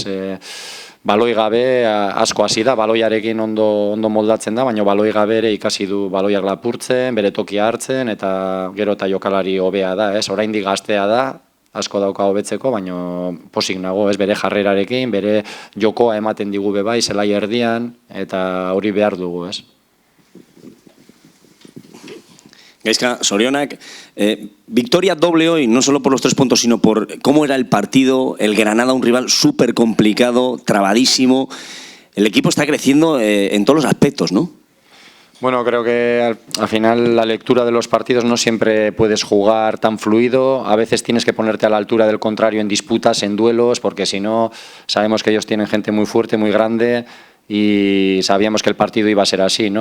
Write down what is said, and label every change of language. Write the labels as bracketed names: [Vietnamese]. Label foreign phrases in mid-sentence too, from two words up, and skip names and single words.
[Basque] Baloi gabe asko hasi da, baloiarekin ondo moldatzen da, baina baloi gabe ere ikasi du baloiak lapurtzen, bere tokia hartzen, eta gero eta jokalari hobea da, ez? Oraindik gaztea da, asko dauka hobetzeko, baina posik nago, ez? Bere jarrerarekin, bere jokoa ematen digu bebai, zelai erdian, eta hori behar dugu, ez? Gaizka, zorionak, [Spanish] victoria doble hoy, no solo por los 3 puntos, sino por cómo era el partido, el Granada, un rival súper complicado, trabadísimo. El equipo está creciendo en todos los aspectos, ¿no? Bueno, creo que al final la lectura de los partidos no siempre puedes jugar tan fluido, a veces tienes que ponerte a la altura del contrario en disputas, en duelos, porque si no, sabemos que ellos tienen gente muy fuerte, muy grande, y sabíamos que el partido iba a ser así, ¿no?